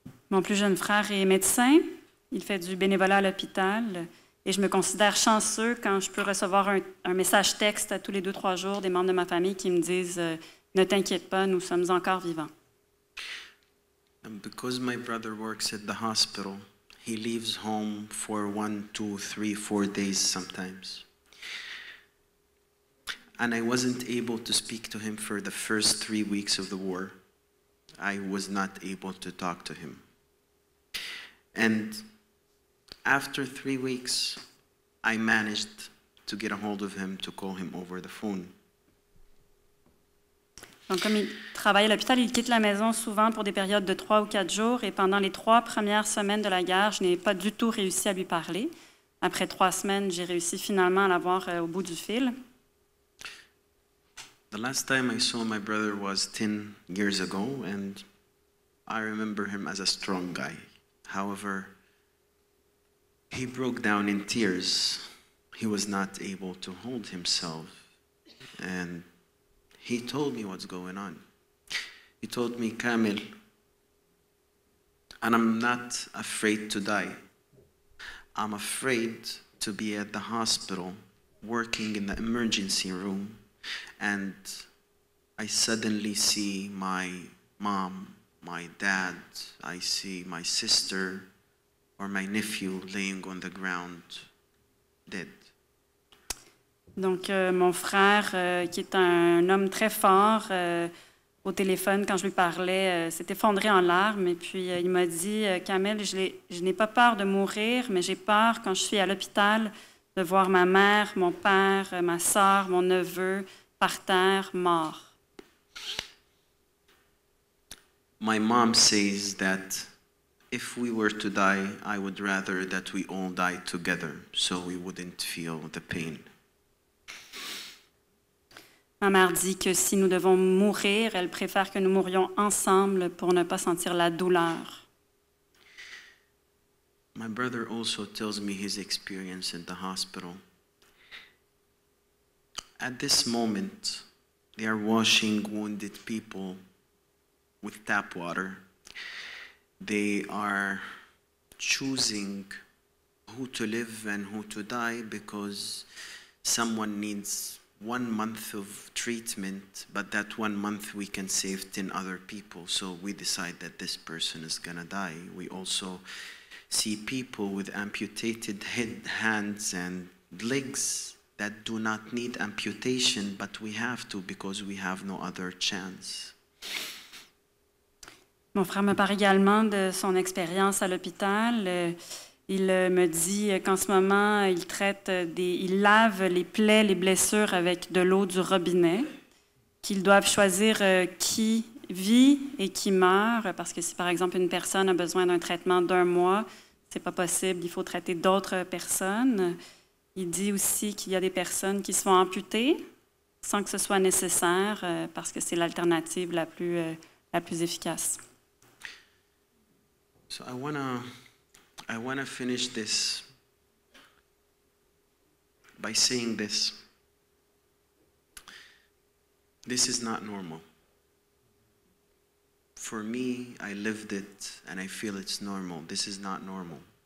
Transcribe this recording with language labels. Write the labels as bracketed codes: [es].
[fr] Mon plus jeune frère est médecin. Il fait du bénévolat à l'hôpital. Et je me considère chanceux quand je peux recevoir un message texte à tous les 2-3 jours des membres de ma famille qui me disent « Ne t'inquiète pas, nous sommes encore vivants ». [en] And because my brother works at the hospital, he leaves home for 1, 2, 3, 4 days sometimes. And I wasn't able to speak to him for the first 3 weeks of the war. I was not able to talk to him. And after 3 weeks, I managed to get a hold of him to call him over the phone. [fr] Donc, comme il travaille à l'hôpital, il quitte la maison souvent pour des périodes de 3 ou 4 jours. Et pendant les 3 premières semaines de la guerre, je n'ai pas du tout réussi à lui parler. Après 3 semaines, j'ai réussi finalement à l'avoir au bout du fil. [en] The last time I saw my brother was 10 years ago, and I remember him as a strong guy. However, he broke down in tears. He was not able to hold himself. And he told me what's going on. He told me, Kamil, and I'm not afraid to die. I'm afraid to be at the hospital, working in the emergency room, and I suddenly see my mom, my dad, I see my sister or my nephew laying on the ground, dead. [fr] Donc, mon frère, qui est un homme très fort, au téléphone, quand je lui parlais, s'est effondré en larmes. Et puis, il m'a dit, Kamil, je n'ai pas peur de mourir, mais j'ai peur, quand je suis à l'hôpital, de voir ma mère, mon père, ma sœur, mon neveu par terre, morts. [en] My mom says that if we were to die, I would rather that we all die together so we wouldn't feel the pain. [fr] Ma mère dit que si nous devons mourir, elle préfère que nous mourions ensemble pour ne pas sentir la douleur. [en] My brother also tells me his experience in the hospital. At this moment, they are washing wounded people with tap water. They are choosing who to live and who to die because someone needs 1 month of treatment, but that 1 month we can save 10 other people. So we decide that this person is gonna die. We also see people with amputated hands and legs that do not need amputation, but we have to because we have no other chance. [fr] Mon frère me parle également de son expérience à l'hôpital. Il me dit qu'en ce moment, il lave les plaies, les blessures avec de l'eau du robinet, qu'ils doivent choisir qui vit et qui meurt, parce que si par exemple une personne a besoin d'un traitement d'1 mois, c'est pas possible, il faut traiter d'autres personnes. Il dit aussi qu'il y a des personnes qui se font amputer sans que ce soit nécessaire, parce que c'est l'alternative la plus efficace. [en] So I wanna finish this by saying this. This is not normal. For me, I lived it and I feel it's normal. This is not normal.